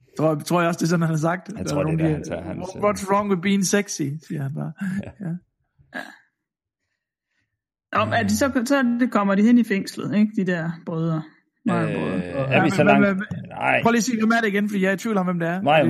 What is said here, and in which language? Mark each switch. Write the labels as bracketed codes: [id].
[da] Tror jeg også, det er sådan, han har sagt. Jeg tror, det er han tager. [en] What's wrong with being sexy, [da] siger han bare. Så kommer de hen i fængslet, ikke? De der brødre. Er vi så langt? Nej. Prøv lige at sige, hvem er det igen, fordi jeg er i tvivl om, hvem det er.